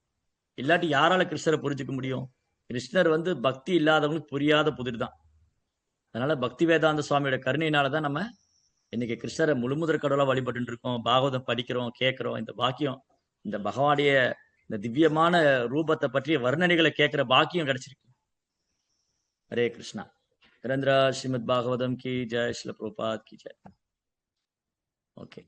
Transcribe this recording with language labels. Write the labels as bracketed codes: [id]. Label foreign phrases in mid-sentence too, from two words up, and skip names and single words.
[ta] இல்லாட்டி யாரால கிருஷ்ணரை புரிஞ்சுக்க முடியும்? கிருஷ்ணர் வந்து பக்தி இல்லாதவங்களுக்கு புரியாத புதிர் தான். அதனால பக்தி வேதாந்த சுவாமியோட கருணையினாலதான் நம்ம இன்னைக்கு கிருஷ்ணரை முழுமுதற் கடவுளா வழிபட்டு இருக்கோம், பாகவதம் படிக்கிறோம், கேட்கிறோம். இந்த பாக்கியம், இந்த பகவானுடைய இந்த திவ்யமான ரூபத்தை பற்றிய வர்ணனைகளை கேட்கிற பாக்கியம் கிடைச்சிருக்கு. [hi] हरे कृष्णा। निरंतर श्रीमद् भागवतम की जय, श्रील प्रभुपाद की जय। ओके।